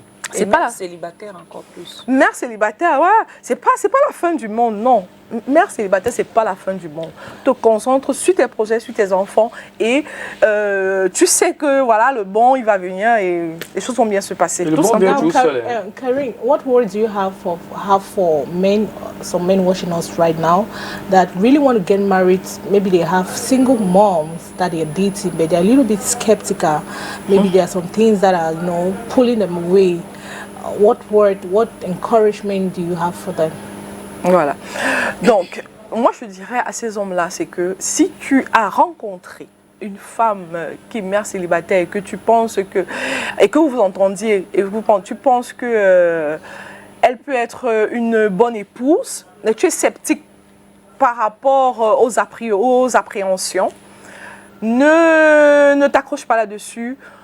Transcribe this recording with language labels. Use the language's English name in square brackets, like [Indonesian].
[French] C'est pas célibataire encore plus. Mère célibataire, ouais, c'est pas la fin du monde, non. Mère célibataire, c'est pas la fin du monde. Te concentre sur tes projets, sur tes enfants et tu sais que voilà, le bon, il va venir et les choses vont bien se passer. Le bon vient tout seul. [English] Karine, what words do you have for men, some men watching us right now that really want to get married? Maybe they have single moms that they're dating, but they're a little bit skeptical. Maybe there are some things that are, pulling them away. What encouragement do you have for them? [French] Voilà. Donc, moi je dirais à ces hommes-là, c'est que si tu as rencontré une femme qui est mère célibataire et que tu penses que, et que vous vous entendiez, et tu penses que elle peut être une bonne épouse, mais tu es sceptique par rapport aux appréhensions, ne t'accroche pas là-dessus.